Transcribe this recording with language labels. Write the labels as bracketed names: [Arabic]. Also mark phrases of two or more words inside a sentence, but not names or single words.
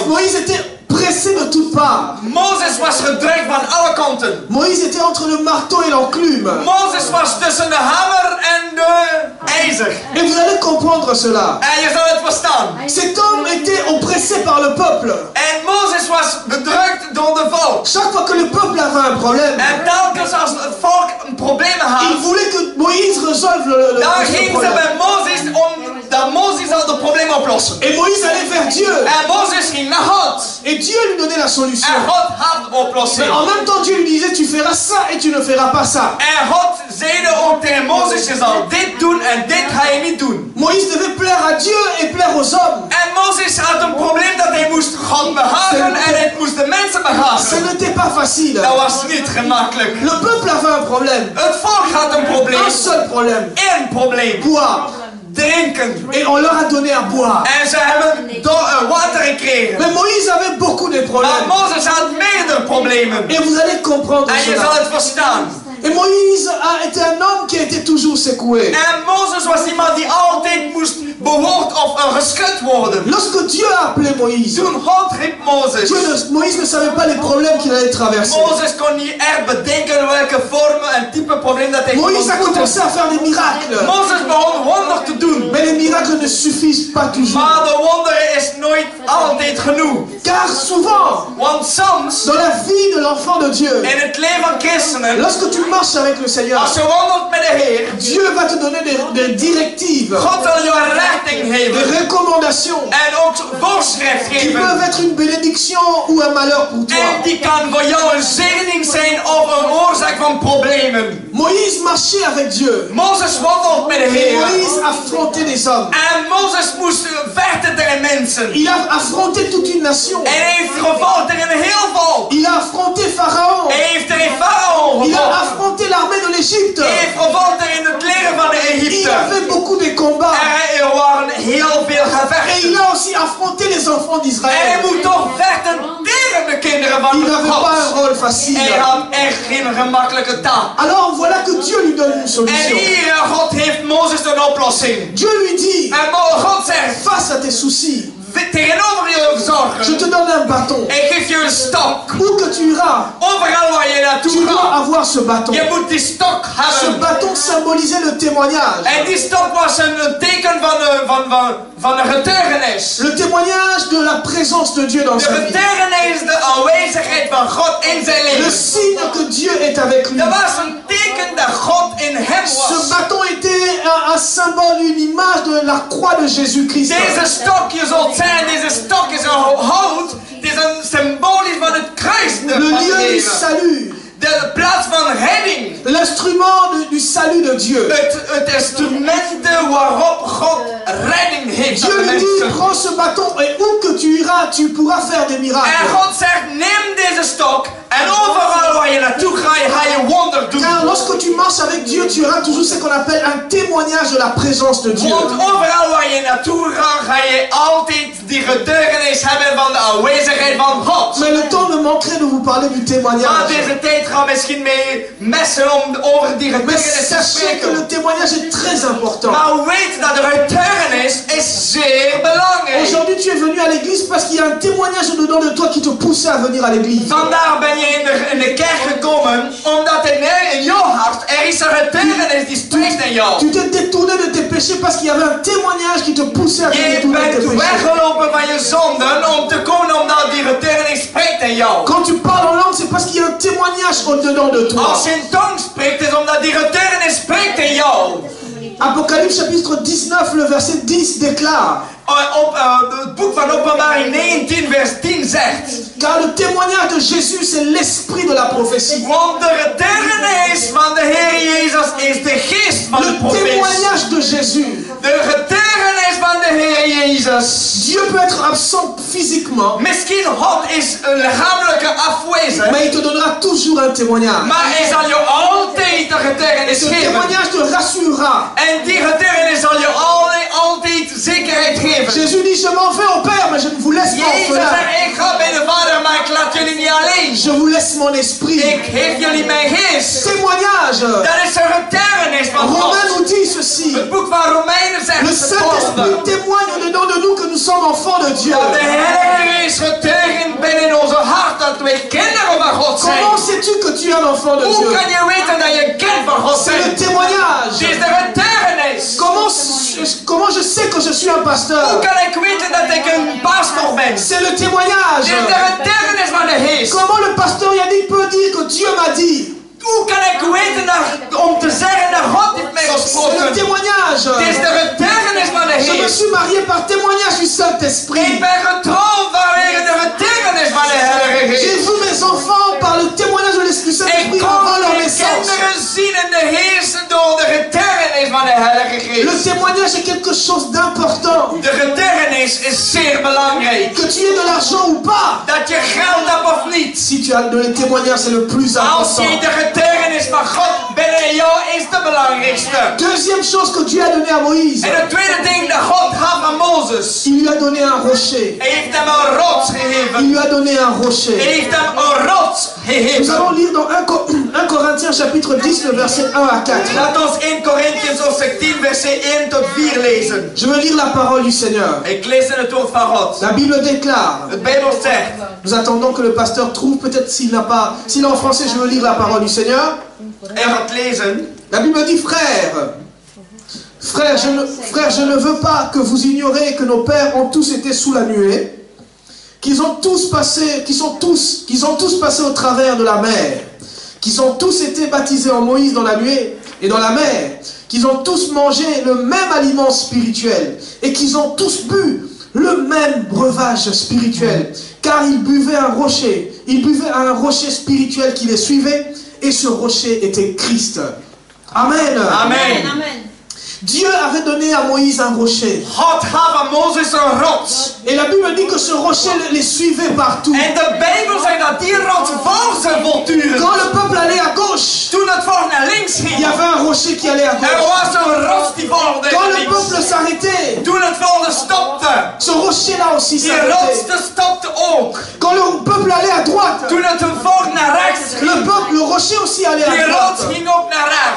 [French] Moïse était pressé de toutes parts. [Dutch] Mozes was gedrukt van alle kanten. [French] Moïse était entre le marteau et l'enclume. [Dutch] Mozes was tussen de hamer en de ijzer. [French] Et vous allez comprendre cela. [Dutch] En je zal het verstaan. [French] Cet homme était oppressé par le peuple. [Dutch] En Mozes was bedrukt door de volk. [French] Chaque fois que le peuple avait un problème, [Dutch] En telkens als het volk een probleem had, [French] il voulait que Moïse résolve le [Dutch] dan ging ze [French] problème. [Dutch] bij Mozes dat Mozes zal het probleem oplossen. [French] Et Moïse allait vers Dieu. [Dutch] En Mozes ging naar God. [French] Et Dieu lui donnait la solution. [Dutch] En God had de [French] Mais [Dutch] oplossing. [French] en même temps, Dieu lui disait, tu feras ça et tu ne feras pas ça. [Dutch] En God zeide ook tegen Mozes, je zal dit doen en dit ga je niet doen. [French] Moïse devait plaire à Dieu et plaire aux hommes. [Dutch] En Mozes had een probleem dat hij moest God behagen en hij moest de mensen [French] Ce [Dutch] behagen. [French] n'était pas facile. [Dutch] Dat was niet gemakkelijk. [French] Le peuple avait un problème. [Dutch] Het volk had een probleem. [French] Un seul problème. [Dutch] Eén probleem. [French] Boire. [Dutch] Drinken. [French] Et on leur a donné à boire. [Dutch] En ze hebben water gekregen. [French] Mais Moïse avait beaucoup de [Dutch] Maar [French] problèmes. [Dutch] Mozes had meerdere problemen. [French] Et vous allez comprendre [Dutch] En je [French] cela. [Dutch] zal het verstaan. [French] Et Moïse a été un homme qui a été toujours secoué. [Dutch] En Mozes was iemand die altijd moest behoord of geschud worden. [French] Lorsque Dieu a appelé Moïse, [Dutch] Toen God riep Mozes. [French] Moïse ne savait pas les problèmes qu'il allait traverser. [Dutch] Mozes kon niet echt bedenken welke vormen en type probleem dat hij kon [French] Moïse a [Dutch] ontmoeten. [French] commencé à faire des miracles. [Dutch] Mozes begon wonder te doen. [French] Mais les miracles ne suffisent pas toujours. [Dutch] Maar de wonderen is nooit altijd genoeg. [French] Car souvent, [Dutch] Want soms, [French] dans la vie de l'enfant de Dieu, [Dutch] in het leven van christenen, [French] lorsque tu marches avec le Seigneur, [Dutch] als je wandelt met de Heer, [French] Dieu va te donner des directives, [Dutch] God zal je een richting [French] des [Dutch] geven. [French] recommandations [Dutch] En ook voorschrift [French] qui [Dutch] geven. [French] peuvent être une bénédiction ou un malheur pour toi. [Dutch] En die kan voor jou een zegening zijn of een oorzaak van problemen. [French] Moïse marchait avec Dieu. [Dutch] Mozes wandelt met de [French] Et [Dutch] Heer. [French] Moïse affrontait des hommes. [Dutch] En Mozes moest vechten tegen mensen. [French] Il a affronté toute une nation. [Dutch] En hij heeft gevochten tegen een heel volk. [French] Il a affronté Pharaon. [Dutch] Hij heeft tegen Farao [French] Il a [Dutch] gevochten. [French] affronté l'armée de l'Égypte. [Dutch] Hij heeft gevochten tegen het leger van [French] Il [Dutch] Egypte. [French] a fait beaucoup de combats. [Dutch] En er waren heel veel [French] Et il [Dutch] gevechten. [French] a aussi affronté les enfants [Dutch] En hij [French] d'Israël. [Dutch] moet toch vechten tegen de kinderen van [French] Il n'avait [Dutch] God. [French] pas un rôle facile. [Dutch] Hij had echt geen gemakkelijke taak. [French] Alors voilà que Dieu lui donne une [Dutch] En [French] solution. [Dutch] hier, God heeft Mozes een oplossing. [French] Dieu lui dit, [Dutch] En God zegt, [French] face à tes soucis, [Dutch] tegenover je [French] je [Dutch] zorgen, [French] te donne un bâton. [Dutch] ik geef je een stok. [French] Où que tu iras, [Dutch] Overal waar je [French] tu [Dutch] naartoe [French] dois [Dutch] gaat, [French] avoir ce bâton. [Dutch] je moet die stok [French] Ce [Dutch] hebben. [French] bâton symbolisait le témoignage. [Dutch] En die stok was een teken van de getuigenis. [French] Le témoignage de la présence de Dieu dans [Dutch] De [French] sa vie. [Dutch] getuigenis, de aanwezigheid van God in zijn [French] Le [Dutch] leven. [French] signe que Dieu est avec lui. [Dutch] Dat was een teken dat God in hem [French] Ce [Dutch] was. [French] bâton était un symbole, une image de la croix de Jésus-Christ. [Dutch] Deze stok, je zult zijn, deze stok is een hout. Het is een symbolisch van het kruis [French] Le [Dutch] van het [French] lieu du [Dutch] leven. [French] salut. [Dutch] De plaats van redding. [French] L'instrument du du salut de Dieu. [Dutch] Het instrument waarop God redding heeft [French] Dieu [Dutch] aan de [French] lui dit, [Dutch] mensen. [French] prends ce bâton et où que tu iras, tu pourras faire des miracles. [Dutch] En God zegt, neem deze stok en overal waar je naartoe gaat, ga je wonder doen. [French] Car lorsque tu marches avec Dieu, tu auras toujours ce qu'on appelle un témoignage de la présence de Dieu. [Dutch] Want overal waar je naartoe gaat, ga je altijd die getuigenis hebben van de aanwezigheid van God. [French] Mais le temps me manquerait de vous parler du [Dutch] Maar [French] témoignage. [Dutch] deze tijd gaat misschien mee messen om over die [French] Mais [Dutch] getuigenis te [French] sachez que [Dutch] spreken. [French] le témoignage est très important. [Dutch] Maar weet dat de getuigenis is zeer belangrijk. [French] Aujourd'hui, tu es venu à l'église parce qu'il y a un témoignage au-dedans de toi qui te poussait à venir à l'église. [Dutch] Vandaag ben je in de kerk gekomen omdat in jouw hart er is een getuigenis die spreekt in jou. [French] Tu t'es détourné de tes péchés parce qu'il y avait un témoignage qui te poussait à te [Dutch] Je [French] détourner de tes [Dutch] bent [French] péchés. [Dutch] weggelopen van je zonden om te komen omdat die getuigenis spreekt in jou. [French] Quand tu parles en langue, c'est parce qu'il y a un témoignage au-dedans de toi. [Dutch] Als je in tong spreekt is omdat die getuigenis spreekt in jou. [French] Apocalypse chapitre 19, le verset 10 déclare: [Dutch] Het boek van Openbaring 19 vers 10 zegt. [French] car le témoignage de Jésus, c'est l'esprit de la prophétie. [Dutch] Want de getuigenis van de Heer Jezus is de geest van de [French] Le [Dutch] profeet. [French] témoignage de Jésus. [Dutch] De getuigenis van de Heer Jezus. [French] Dieu peut être absent physiquement, [Dutch] Misschien God is een lichamelijke afwezig. [French] mais il te donnera toujours un témoignage. [Dutch] Maar hij zal je altijd de getuigenis [French] Ce [Dutch] geven. [French] témoignage te rassurera. [Dutch] En die getuigenis zal je altijd zekerheid geven. [French] Jésus dit: je m'en vais au Père, mais je ne vous laisse pas [Dutch] Jezus [French] orphelin. [Dutch] zegt, ik ga bij de Vader, maar ik laat jullie niet alleen. [French] Je vous laisse mon esprit. [Dutch] Ik geef jullie mijn geest. [French] Témoignage. [Dutch] Dat is een getuigenis van [French] Romain [Dutch] God. [French] nous dit ceci: [Dutch] Het boek van Romeinen [French] le [Dutch] zegt het [French] Saint-Esprit [Dutch] volgende. [French] témoigne au-dedans de nous que nous sommes enfants de Dieu. [Dutch] Dat de Heilige Geest getuigt binnen onze hart dat wij kinderen van God zijn. [French] Comment sais-tu que tu es un enfant de [Dutch] Hoe [French] Dieu? [Dutch] kan je weten dat je een kind van God [French] C'est le [Dutch] bent? [French] témoignage. [Dutch] Het is de getuigenis. [French] Comment je sais que je suis un [Dutch] Hoe [French] pasteur? [Dutch] kan ik weten dat ik een pastor ben? Het [French] C'est le témoignage. [Dutch] is de getuigenis van de Geest. [French] Comment le pasteur Yannick peut dire que Dieu m'a dit? [Dutch] Hoe kan ik weten dat, om te zeggen dat God heeft mij [French] C'est le [Dutch] gesproken? [French] témoignage. [Dutch] Het is de getuigenis van de [French] Je me [Dutch] Geest. [French] suis marié par témoignage du [Dutch] Ik [French] Saint-Esprit. [Dutch] ben getrouwd vanwege de getuigenis van de Heilige [French] J'ai [Dutch] Geest. [French] vu mes enfants par le témoignage de l'Esprit [Dutch] Ik [French] Saint-Esprit [Dutch] kon [French] avant leur [Dutch] mijn [French] naissance. [Dutch] kinderen zien in de heersen door de getuigenis van de Heilige [French] Le [Dutch] Geest. [French] témoignage est quelque chose d'important. [Dutch] De getuigenis is zeer belangrijk. [French] Que tu aies de l'argent ou pas. [Dutch] Dat je geld hebt of niet. [French] Si tu as de témoignage, c'est le plus [Dutch] Als [French] important. [Dutch] je de getuigenis van God binnen jou is de belangrijkste. [French] Deuxième chose que Dieu a donné à Moïse, [Dutch] En het tweede ding dat God gaf aan Mozes. [French] il lui a donné un rocher. [Dutch] Hij heeft hem een rots gegeven. [French] Il lui a donné un [Dutch] Hij [French] rocher. [Dutch] heeft hem een rots [French] Nous [Dutch] gegeven. [French] allons lire dans 1 Corinthiens chapitre 10, le verset 1 à 4. [Dutch] Laat ons 1 Corinthians hoofdstuk 10 verset 1 tot 4 lezen. [French] Je veux lire la parole du Seigneur. [Dutch] Ik lees in het woord van God. [French] La Bible déclare. [Dutch] Het Bijbel zegt. [French] Nous attendons que le pasteur trouve, peut-être s'il n'a pas, s'il est en français, je veux lire la parole du Seigneur. [Dutch] Hij gaat lezen. [French] La Bible dit: frère, je ne veux pas que vous ignorez que nos pères ont tous été sous la nuée, qu'ils ont tous passé au travers de la mer, qu'ils ont tous été baptisés en Moïse dans la nuée et dans la mer, qu'ils ont tous mangé le même aliment spirituel et qu'ils ont tous bu le même breuvage spirituel, car ils buvaient à un rocher spirituel qui les suivait, et ce rocher était Christ. Amen. [Dutch] Amen. [French] Dieu avait donné à Moïse un rocher. [Dutch] God gaf aan Mozes een rots. [French] Et la Bible dit que ce rocher les suivait partout. [Dutch] En de Bijbel zegt dat die rots volgt ze voortdurend. [French] Quand le peuple allait à gauche, [Dutch] Toen het volk naar links [French] il y [Dutch] ging, [French] avait un rocher qui allait à [Dutch] er [French] gauche. [Dutch] was een rots die volgde [French] Quand [Dutch] naar [French] le [Dutch] links. [French] peuple s'arrêtait, [Dutch] Toen het volk stopte, [French] ce rocher-là aussi [Dutch] die [French] s'arrêtait. [Dutch] rots stopte ook. [French] Quand le peuple allait à droite, [Dutch] Toen het volk naar rechts ging, [French] le rocher aussi allait [Dutch] die [French] à [Dutch] rots [French] droite. [Dutch] ging ook naar rechts.